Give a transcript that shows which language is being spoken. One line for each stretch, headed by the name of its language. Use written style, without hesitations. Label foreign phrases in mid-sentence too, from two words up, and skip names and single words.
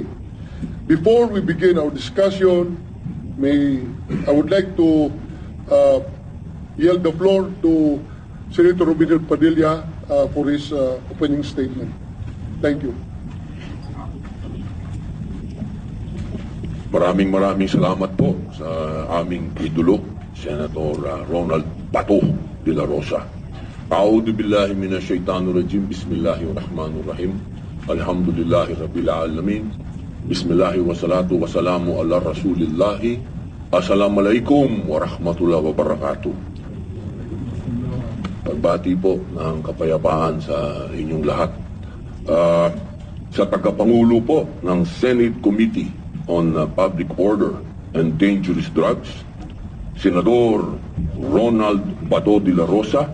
English: Before we begin our discussion, I would like to yield the floor to Senator Robinel Padilla for his opening statement. Thank you.
Filipino: Maraming salamat po sa aming idolo, Senator Ronald Bato de la Rosa.
Arabic: أعوذ بالله من الشيطان الرجيم. بسم الله الرحمن الرحيم. الحمد لله رب العالمين. بسم الله والصلاة والسلام على رسول الله. السلام عليكم ورحمة الله وبركاته.
Filipino: Pagbati po ng kapayapaan sa inyong lahat. Sa tagapangulo po ng Senate Committee on Public Order and Dangerous Drugs, Senador Ronald Bato de la Rosa,